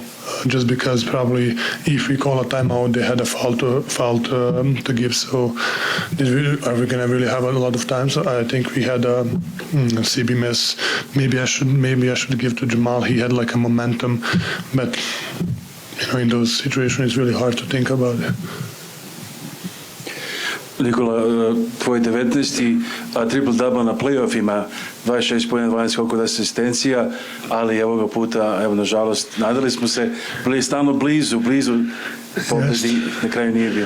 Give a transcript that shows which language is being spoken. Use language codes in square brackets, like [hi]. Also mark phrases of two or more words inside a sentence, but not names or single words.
[en] Just because probably if we call a timeout, they had a foul to give. So are we gonna really have a lot of time? So I think we had a CB miss. Maybe I should give to Jamal. He had like a momentum, but in those situations, it's really hard to think about it. [sr] Nikola, tvoj 19. triple-double na playoffima, 26 pojena, 12 skokova, 10 asistencija, ali ovoga puta, evo, nažalost, nadali smo se, bili stalno blizu pobedi, na kraju nije bio.